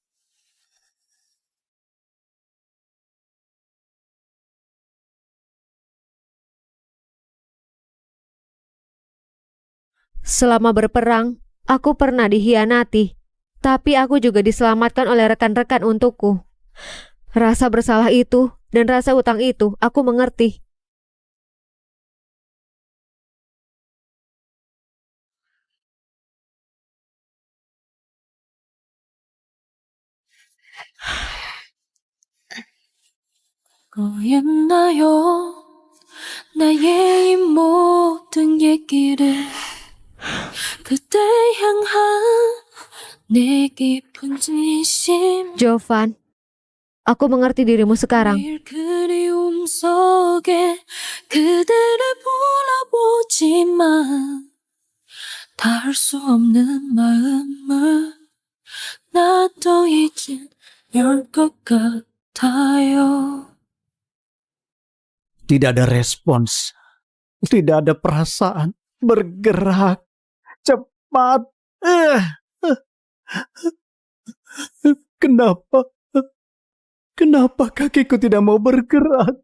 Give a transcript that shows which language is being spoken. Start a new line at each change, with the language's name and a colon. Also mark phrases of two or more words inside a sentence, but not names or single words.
Indonesian: Selama berperang, aku pernah dihianati. Tapi aku juga diselamatkan oleh rekan-rekan untukku. Rasa bersalah itu dan rasa utang itu aku mengerti.
Korean: 거였나요? 나의 이 모든 얘기를 그대 향한 내 깊은 진심
Indonesian: Jovan, aku mengerti dirimu sekarang.
Korean: 매일 그리움 속에 그대를 바라보지만 닿을 수 없는 마음을 나도 이제 열 것 같아요.
Indonesian: Tidak ada respons. Tidak ada perasaan. Bergerak. Cepat. Kenapa? Kenapa kakiku tidak mau bergerak?